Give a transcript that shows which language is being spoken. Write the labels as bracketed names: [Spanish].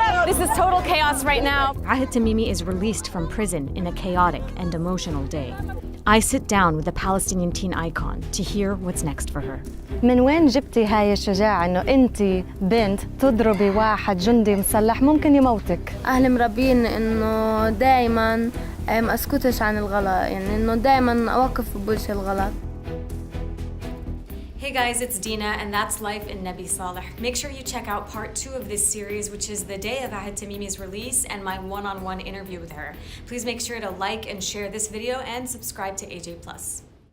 [English] This is total chaos right now. Ahed TAMIMI is released from prison in a chaotic and emotional day. I sit down with the Palestinian teen icon to hear what's next for her. [Arabic] من وين جبتي هاي الشجاعة إنه أنت بنت تضربي واحد جندي مسلح ممكن يموتك؟ أهلي مربين إنه دايماً ما أسكتش عن الغلط، يعني إنه دايماً أوقف بوجه الغلط. [English] Hey guys, it's Dena, and that's life in Nabi Saleh. Make sure you check out part 2 of this series, which is the day of Ahed TAMIMI's release and my one-on-one interview with her. Please make sure to like and share this video and subscribe to AJ+.